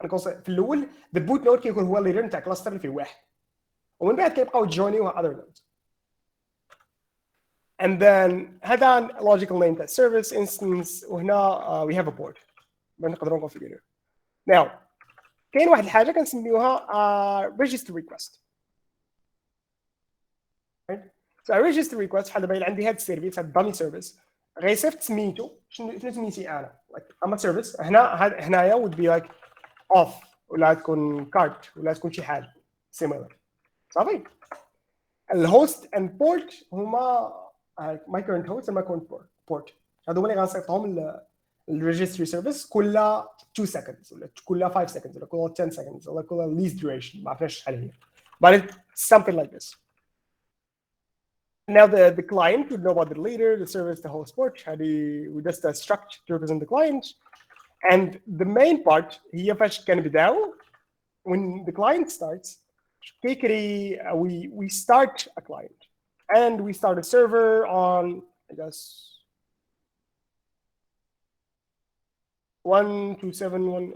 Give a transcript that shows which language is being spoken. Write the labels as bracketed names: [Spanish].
[Arabic] في الاول [English] the boot node [Arabic] كيكون هو الليدر نتاع كلاستر اللي فيه واحد, ومن بعد كيبقاو يجوينيو [English] other nodes. And then هذا logical name تاع service instance, وهنا we have a port [Arabic] نقدروا نكونفيغوريو. Now كاين واحد الحاجه كنسميوها register request. [English] right? So a register request [Arabic] بحال دابا عندي هذا السيرفيس هذا dummy service غيصيفط سميتو شنو سميتي انا [English] like I'm a service. [Arabic] هنايا [English] would be like off [Arabic] ولا تكون cart ولا تكون شي حاجه similar. صافي. الهوست and port هما [English] my current host and my current port. [Arabic] هادو هما اللي غنصيفطهم الريجستري سيرفيس كل 2 seconds ولا كل 5 seconds ولا كل 10 seconds ولا كل least duration ما عرفناش شحال هي. [English] But it's something like this. Now the client would know about the leader, the service, the host port. We just a struct to represent the client. And the main part [Arabic] هي فاش كنبداو [English] when the client starts we start a client and we start a server on I guess 1271.